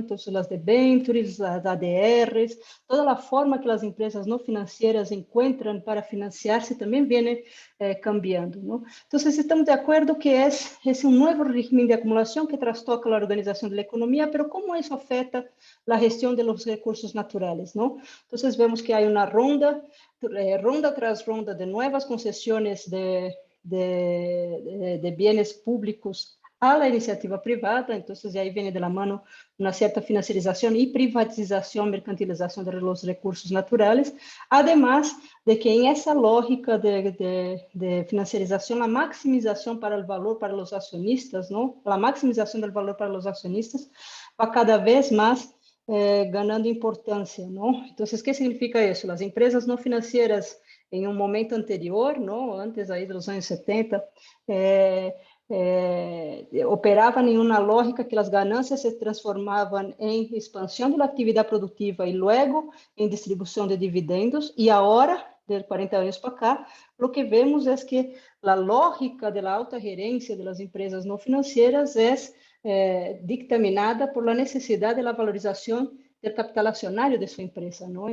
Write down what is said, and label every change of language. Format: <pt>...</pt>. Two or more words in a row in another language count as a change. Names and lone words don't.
<pt>Então, as debêntures, as ADRs, toda a forma que as empresas não financeiras encontram para financiar-se também vem cambiando, não? Então, estamos de acordo que é esse um novo regime de acumulação que trastoca a organização da economia, mas como isso afeta a gestão dos recursos naturais, não? Então, vemos que há uma ronda tras ronda de novas concessões de bienes públicos</pt> <es>a la iniciativa privada, entonces de ahí viene de la mano una cierta financiarización y privatización, mercantilización de los recursos naturales, además de que en esa lógica de financiarización, la maximización para el valor para los accionistas, ¿no? La maximización del valor para los accionistas va cada vez más ganando</es> <pt>importância, não? Então, o que significa isso? As empresas não financeiras, em um momento anterior, não? Antes aí dos anos 70, operavam em uma lógica que as ganâncias se transformavam em expansão da atividade produtiva e logo em distribuição de dividendos, e agora, de 40 anos para cá, o que vemos é que a lógica da alta gerência das empresas não financeiras é</pt> <es>dictaminada por la</es> <pt>necessidade da valorização do capital acionário de sua empresa, não?</pt>